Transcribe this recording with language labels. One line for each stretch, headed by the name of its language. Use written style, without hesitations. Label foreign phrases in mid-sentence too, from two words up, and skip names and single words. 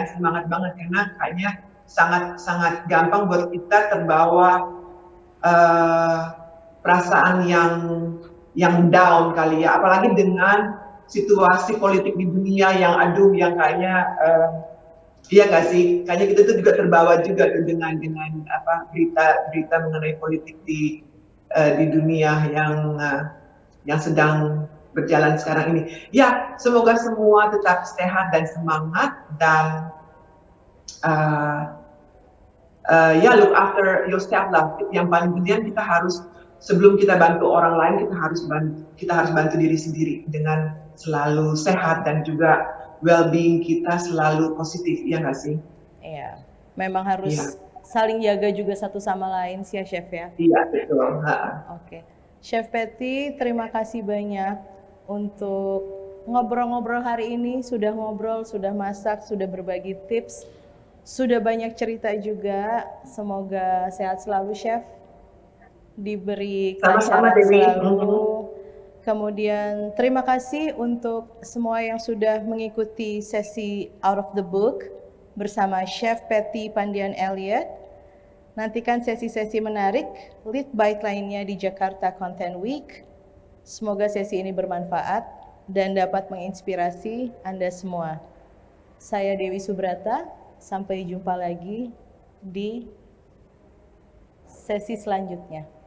Indonesian: semangat banget karena kayaknya sangat gampang buat kita terbawa eh, perasaan yang down kali ya, apalagi dengan situasi politik di dunia yang aduh yang kayaknya iya nggak sih, kayaknya kita tuh juga terbawa juga tuh dengan apa berita-berita mengenai politik di dunia yang sedang berjalan sekarang ini. Ya, semoga semua tetap sehat dan semangat dan uh, ya
English: look after yourself
Indonesian: lah. Yang paling penting kita harus sebelum kita bantu orang lain kita harus bantu diri sendiri dengan selalu sehat dan juga well-being kita selalu positif, ya nggak sih? Iya, memang Iya, harus saling jaga juga satu sama lain sih ya Chef ya. iya betul. Oke, Chef Patty, terima kasih banyak untuk ngobrol-ngobrol hari ini. Sudah ngobrol, sudah masak, sudah berbagi tips, sudah banyak cerita juga. Semoga sehat selalu, Chef. Diberi Sama-sama kelancaran Dewi. selalu. Kemudian terima kasih untuk semua yang sudah mengikuti sesi Out of the Book bersama Chef Patty Pandian Elliott. Nantikan sesi-sesi menarik lead bite lainnya di Jakarta Content Week. Semoga sesi ini bermanfaat dan dapat menginspirasi Anda semua. Saya Dewi Subrata, sampai jumpa lagi di sesi selanjutnya.